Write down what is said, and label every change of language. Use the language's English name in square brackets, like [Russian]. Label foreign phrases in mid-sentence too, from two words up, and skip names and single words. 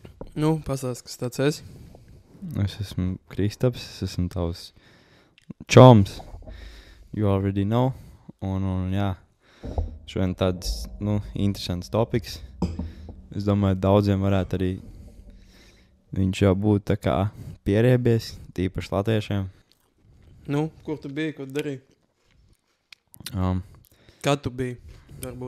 [Latvian] Nu, pastāsti, kas tāds esi. Es esmu Kristaps, es esmu tavs čoms. [English] You already know. [Latvian] Un jā, šodien tāds, interesants topiks. Es domāju, daudziem varētu arī viņš jau būt tā kā pieriebies, tīpaši latviešiem. Nu, kur tu biji, ko tu darīji? Kad tu biji, varbūt?